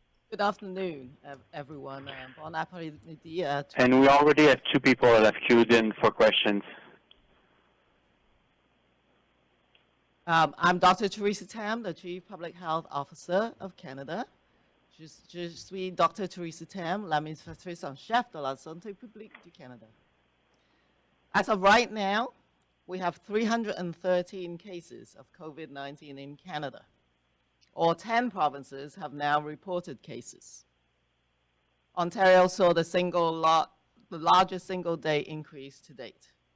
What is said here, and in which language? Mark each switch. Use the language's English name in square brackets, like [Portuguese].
[English] Good afternoon, everyone. [French] Bon après-midi. [English] And we already have 2 people that have queued in for questions. I'm Dr. Teresa Tam, the Chief Public Health Officer of Canada. [French] Je suis Dr. Teresa Tam, l'administratrice en chef de la santé publique du Canada. [English] As of right now, we have 313 cases of COVID-19 in Canada. All 10 provinces have now reported cases. Ontario saw the largest single-day increase to date.